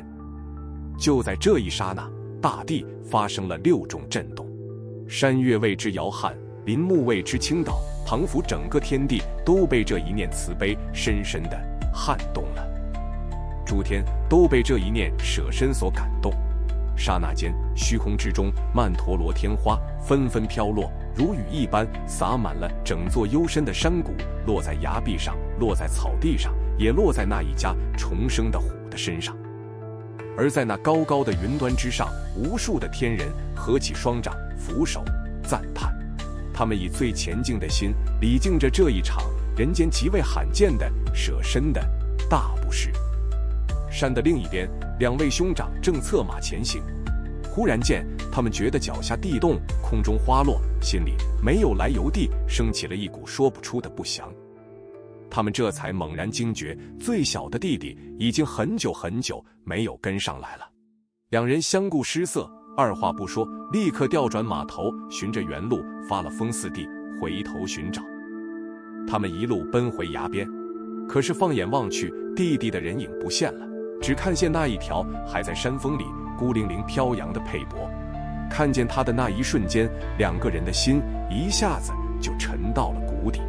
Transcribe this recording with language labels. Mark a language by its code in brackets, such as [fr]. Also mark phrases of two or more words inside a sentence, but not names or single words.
[zh] 就在這一剎那，大地發生了6種震動，山岳為之搖撼，林木為之傾倒，仿佛整個天地都被這一念慈悲深深地撼動了。諸天都被這一念捨身所感動。剎那間，虛空之中，曼陀羅天花紛紛飄落，如雨一般灑滿了整座幽深的山谷，落在崖壁上，落在草地上，也落在那一家重生的虎的身上。而在那高高的雲端之上，無數的天人合起雙掌，俯首讚嘆。他們以最虔敬的心，禮敬着這一場人間極為罕見的捨身的大布施。山的另一邊，2位兄長正策馬前行。忽然間，他們覺得腳下地動，空中花落，心裡沒有來由地升起了一股說不出的不祥。他們這才猛然驚覺，最小的弟弟已經很久很久沒有跟上來了。2人相顧失色，二話不說，立刻調轉馬頭，循着原路發了瘋似地回頭尋找。他們一路奔回崖邊，可是放眼望去，弟弟的人影不見了，只看見那一條還在山峰裡孤零零飄揚的佩帛。看見他的那一瞬間，2個人的心一下子就沉到了谷底。